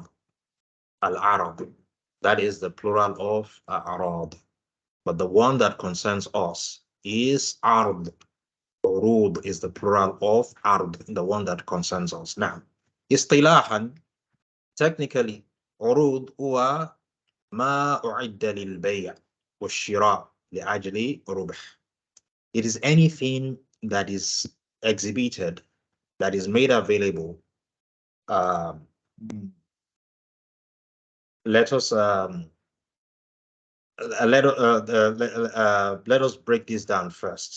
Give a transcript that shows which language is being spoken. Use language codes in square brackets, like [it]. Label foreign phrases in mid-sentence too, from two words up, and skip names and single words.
[ar] Al-arad. [en] That is the plural of arad. But the one that concerns us is ard. Urud is the plural of ard, the one that concerns us. Now, istilahan, technically, [ar] عروض هو ما أعدّ للبيع والشراء لأجل الربح. [en] It is anything that is exhibited, that is made available. Let us let us break this down first.